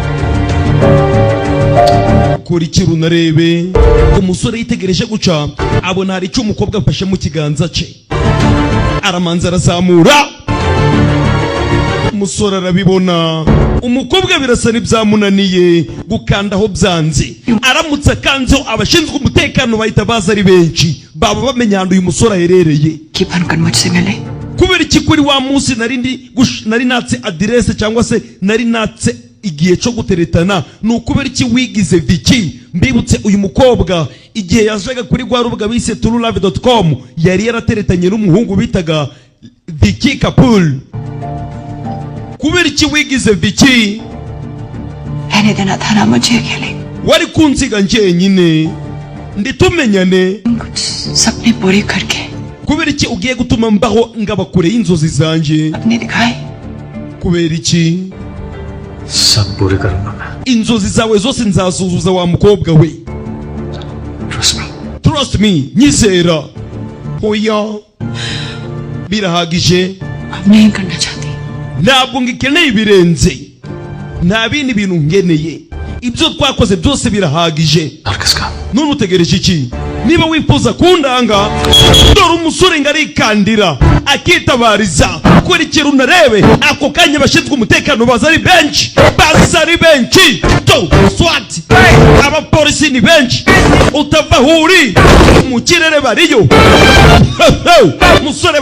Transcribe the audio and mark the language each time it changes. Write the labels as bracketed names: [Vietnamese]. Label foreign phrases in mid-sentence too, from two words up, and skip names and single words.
[Kinyarwanda] kuri ikintu narebe umusore yitegereje guca abona hari icyo umukobwa afashe mu kiganza cye aramanza arazamura umusore arabibona umukobwa birasa n'ibyamunaniye gukandaho byanze aramutse akanzeho abashinzwe umutekano bahita baza ari benshi baba bamenya ahantu uyu musore aherereye [Hindi] कि बनकर मुझसे मिले. [Kinyarwanda] kubera iki kuri wa munsi nari natse adirese cyangwa se nari natse igihe cyo guteretana ni ukubera iki wigize Vicky mbibutse uyu mukobwa igihe yajaga kuri rwa rubuga bise turulove.com yari yarateretanye n'umuhungu bitaga Vicky Kapul kubera iki wigize Vicky [Hindi] रहने देना था ना मुझे अकेले [Kinyarwanda] wari kunsiga njyenyine nditumenyane [Hindi] कुछ सपने पूरे करके [Kinyarwanda] kubera iki ugiye gutuma mbaho ngaba kure y'inzozi zanje [Hindi] अपने दिखाए [Kinyarwanda] kubera iki [Hindi] सब पूरे करूंगा मैं [Kinyarwanda] inzozi zawe zose nzazuzuza wa mukobwa we [English] trust me [Kinyarwanda] nyizera hoya birahagije [Hindi] अब नहीं करना चाहती [Kinyarwanda] ntabwo ngikeneye ibirenze nta bindi bintu ngeneye ibyo twakoze byose birahagije [Hindi] और किसका [Kinyarwanda] none utegereje iki niba wifuza kundanga dore umusore ngarikandira akitabariza kurikira unarebe ako kanya bashinzwe umutekano baza ari benshi to swat abapolisi ni benshi utava huri mu kirere bariyo umusore